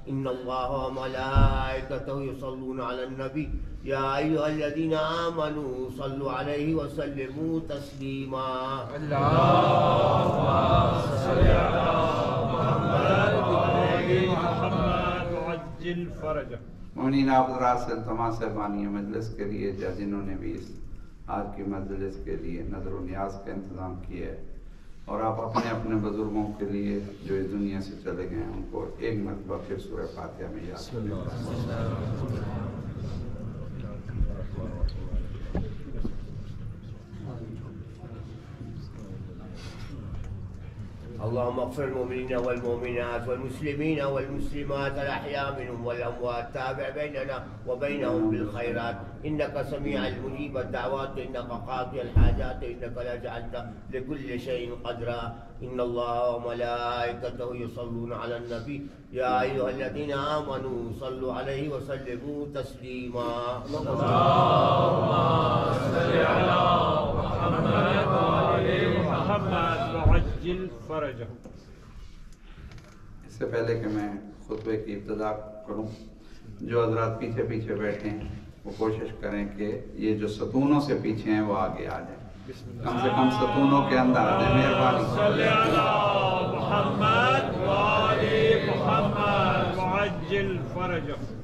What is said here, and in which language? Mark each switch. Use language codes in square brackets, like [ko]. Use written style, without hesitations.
[ar] إن الله وملائكته يصلون على النبي يا أيها الذين آمنوا صلوا عليه وسلموا تسليما. اللهم صل على محمد وعجل فرجه. [ur] مومنین آپ حضرات سے التماس ہے بانی مجلس کے لیے جنہوں نے بھی آج کی مجلس کے لیے نظر و نیاز کا انتظام کیا ہے، اور آپ اپنے اپنے بزرگوں کے لیے جو اس دنیا سے چلے گئے ہیں ان کو ایک مرتبہ پھر سورہ فاتحہ میں یاد [ar] اللهم اغفر المؤمنين والمؤمنات والمسلمين والمسلمات الأحياء منهم والأموات، تابع بيننا وبينهم بالخيرات، إنك سميع المجيب الدعوات، إنك قاضي الحاجات، إنك لجعلت لكل شيء قدرا. إن الله وملائكته يصلون على النبي يا أيها الذين آمنوا صلوا عليه وسلموا تسليما. اللهم صل على محمد وآل محمد وعجل فرجه. [ur] اس سے پہلے کہ میں خطبے کی ابتدا کروں، جو حضرات پیچھے پیچھے بیٹھے ہیں وہ کوشش کریں کہ یہ جو ستونوں سے پیچھے ہیں وہ آگے آ جائیں، کم سے کم ستونوں کے اندر آ جائیں، مہربانی۔ [ar] صلی اللہ محمد وآل محمد وعجل فرجه.